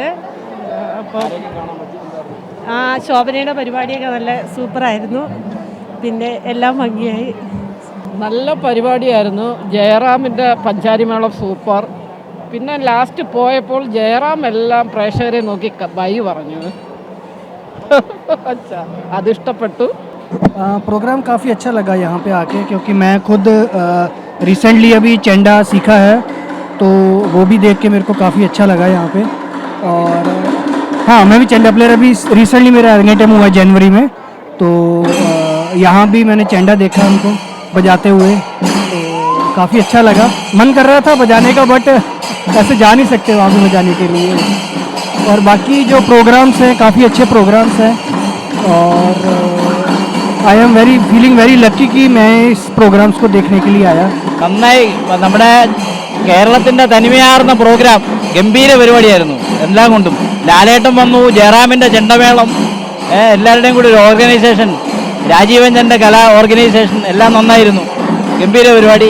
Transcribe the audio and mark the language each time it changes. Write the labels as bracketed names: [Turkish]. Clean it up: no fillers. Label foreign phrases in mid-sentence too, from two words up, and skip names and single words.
[Malayalam] അപ്പോൾ ശോഭനയുടെ പരിപാടിയൊക്കെ നല്ല സൂപ്പറായിരുന്നു. പിന്നെ എല്ലാം ഭംഗിയായി. നല്ല പരിപാടിയായിരുന്നു. ജയറാമിൻ്റെ പഞ്ചാരിമേളം സൂപ്പർ. പിന്നെ ലാസ്റ്റ് പോയപ്പോൾ ജയറാം എല്ലാം പ്രേക്ഷകരെ നോക്കി ബൈ പറഞ്ഞു. അതിഷ്ടപ്പെട്ടു. [Hindi] प्रोग्राम काफ़ी अच्छा लगा यहाँ पे आके, क्योंकि मैं खुद रिसेंटली अभी चेंडा सीखा है, तो वो भी देख के मेरे को काफ़ी अच्छा लगा यहाँ पे. और हाँ, मैं भी चेंडा प्लेयर, अभी रिसेंटली मेरा अरंगेट्रम हुआ जनवरी में, तो यहाँ भी मैंने चेंडा देखा उनको बजाते हुए, तो काफ़ी अच्छा लगा. मन कर रहा था बजाने का, बट ऐसे जा नहीं सकते वहाँ पे बजाने के लिए. और बाकी जो प्रोग्राम्स हैं काफ़ी अच्छे प्रोग्राम्स हैं, और [English] I am feeling very lucky [Hindi] कि मैं इस प्रोग्राम्स को देखने के लिए आया. [Malayalam] നന്നായി. നമ്മുടെ കേരളത്തിൻ്റെ തനിമയാർന്ന പ്രോഗ്രാം ഗംഭീര പരിപാടിയായിരുന്നു എല്ലാം കൊണ്ടും. ലാലേട്ടൻ വന്നു, ജയറാമിൻ്റെ ചെണ്ടമേളം, എല്ലാവരുടെയും കൂടി ഒരു ഓർഗനൈസേഷൻ, രാജീവൻ്റെ കലാ ഓർഗനൈസേഷൻ എല്ലാം നന്നായിരുന്നു. ഗംഭീര പരിപാടി.